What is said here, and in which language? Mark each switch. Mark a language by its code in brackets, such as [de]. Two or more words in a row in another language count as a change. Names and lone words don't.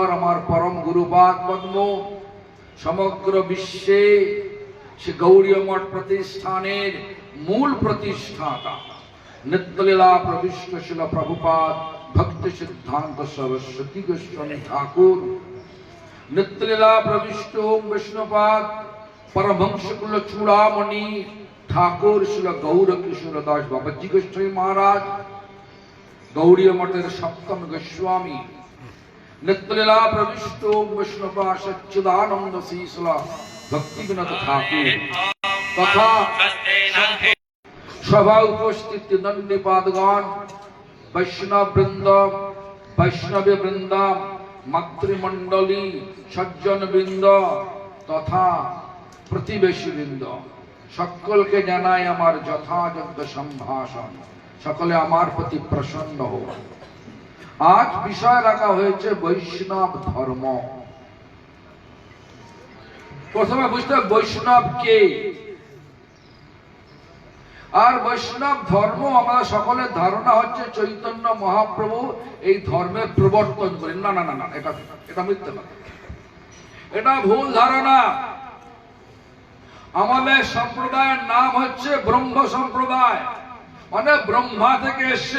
[bn] আমার পরম গুরুপাদ পদ্ম সমগ্র বিশ্বে সে গৌরীয় মঠ প্রতিষ্ঠানের মূল প্রতিষ্ঠাতা নিত্যলীলা প্রবিষ্ট শিল প্রভুপাদ ভক্তি সিদ্ধান্ত সরস্বতী গোস্বামী ঠাকুর নিত্যলীলা প্রবিষ্ট বিষ্ণুপাদ পরমহংস কুল চূড়ামণি ঠাকুর শ্রী গৌর কিশোর দাস বাবাজী গোস্বামী মহারাজ গৌড়ীয় মঠের সপ্তম গোস্বামী নিত্যলীলা প্রবিষ্ট বিষ্ণুপাদ সচ্চিদানন্দ শ্রীশলা ভক্তি বিনোদ ঠাকুর তথা সভা উপস্থিত দণ্ডীপাদগণ বৈষ্ণব বৃন্দ বৈষ্ণবী বৃন্দ মাতৃমণ্ডলী সজ্জন বৃন্দ তথা প্রতিবেশী বৃন্দ সকল কে জানাই আমার যথাযোগ্য সম্ভাষণ সকলে আমার প্রতি প্রসন্ন হও। আজ বিষয় রাখা হয়েছে বৈষ্ণব ধর্ম। প্রথমে বুঝতে বৈষ্ণব কে আর বৈষ্ণব ধর্ম আমাদের সকলে ধারণা হচ্ছে चैतन्य महाप्रभु এই ধর্মের প্রবর্তন করেন। না না না না এটা এটা মিথ্যা কথা, এটা ভুল ধারণা। আমাদের সম্প্রদায়ের নাম হচ্ছে ব্রহ্ম সম্প্রদায়, মানে ব্রহ্মা থেকে এসে।